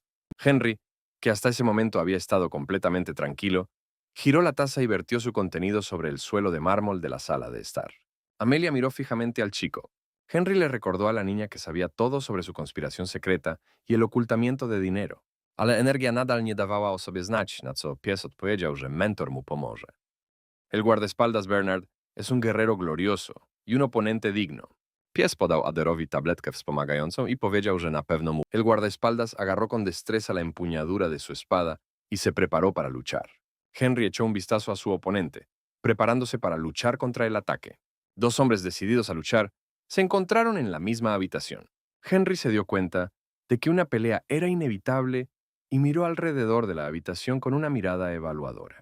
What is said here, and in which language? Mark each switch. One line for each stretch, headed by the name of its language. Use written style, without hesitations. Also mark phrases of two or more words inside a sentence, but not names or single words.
Spanish: Henry, que hasta ese momento había estado completamente tranquilo, giró la taza y vertió su contenido sobre el suelo de mármol de la sala de estar. Amelia miró fijamente al chico. Henry le recordó a la niña que sabía todo sobre su conspiración secreta y el ocultamiento de dinero.
Polish: Ale energia nadal nie dawała o sobie znać, na co pies odpowiedział, że mentor mu pomoże.
Spanish: El guardaespaldas Bernard es un guerrero glorioso y un oponente digno.
Polish: Pies podał Aderowi tabletkę wspomagającą y powiedział, że na pewno mu.
Spanish: El guardaespaldas agarró con destreza la empuñadura de su espada y se preparó para luchar. Henry echó un vistazo a su oponente, preparándose para luchar contra el ataque. Dos hombres decididos a luchar se encontraron en la misma habitación. Henry se dio cuenta de que una pelea era inevitable y miró alrededor de la habitación con una mirada evaluadora.